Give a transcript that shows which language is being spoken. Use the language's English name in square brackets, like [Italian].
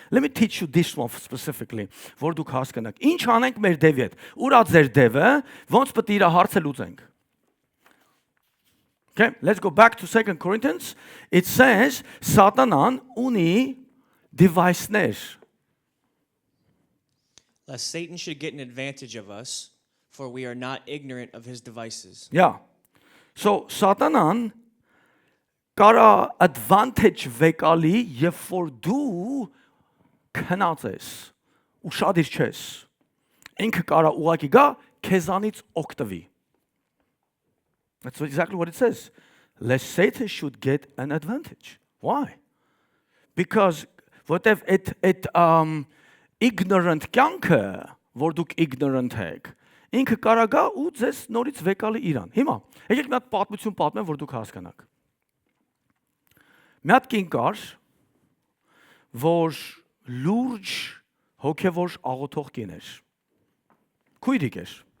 [English] Let me teach you this one specifically, [Armenian] որ դուք հասկանաք։ Ինչ անենք մեր դևի հետ։ Ուր է ձեր դևը, ոնց պետք է իր հարցը լուծենք։ [English] Okay, let's go back to 2 Corinthians. It says, [Armenian] Satanan ունի device-ներ։ [English] Lest Satan should get an advantage of us, for we are not ignorant of his devices. Yeah. [Armenian] So, Satanan կարա advantage վեկալի, երբ որ դու քնած ես, ուշադիր չես։ Ինքը կարա ուղակի գա, քեզանից օգտվի։ [English] That's exactly what it says. Lest Satan should get an advantage. Why? Because whatever it ignorant [Armenian] կյանքը, որ դուք ignorant եք, ինքը կարա գա ու ձեզ նորից վեկալի իրան։ Հիմա, եկեք մի հատ պատմություն պատմեմ, որ դուք հասկանաք։ Մի հատ կին կար, որ լուրջ հոգևոր աղոթող կին էր։ Քույրիկ էր։